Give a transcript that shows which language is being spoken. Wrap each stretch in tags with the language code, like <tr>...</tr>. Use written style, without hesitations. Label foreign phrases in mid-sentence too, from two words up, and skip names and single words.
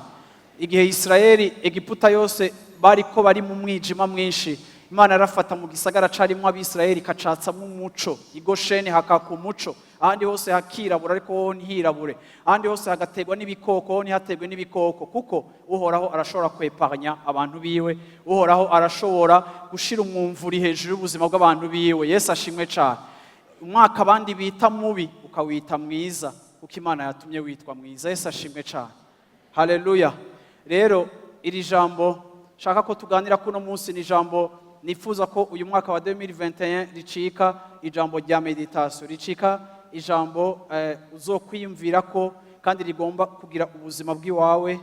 <rn>Igihe Israeli Egiputa yose bariko bari mu mwijima mwinshi, Imana yarafata mu gisagara carimo ab'Israeli kacatsa mu muco. Igosheni hakaka umuco, ahandi hose hakirabura ariko ho ntihirabure, ahandi hose hagategwa n'ibikoko ho ntihategwe n'ibikoko, kuko uhoraho arashobora kweparanya abantu biwe, uhoraho arashobora gushira umwumvuri hejuru y'ubuzima bw'abantu biwe. Yesu ashimwe cyane. Umwaka abandi bita mubi ukawita mwiza, kuko Imana yatumye witwa mwiza. Yesu ashimwe cyane. Haleluya. Rero iri jambo shaka ko tuganira kuno munsi ni jambo nifuza ko uyu mwaka wa 2021 ricika ijambo rya meditation, ricika ijambo uzokwiyumvira ko kandi rigomba kugira ubuzima bw'iwawe.</rn>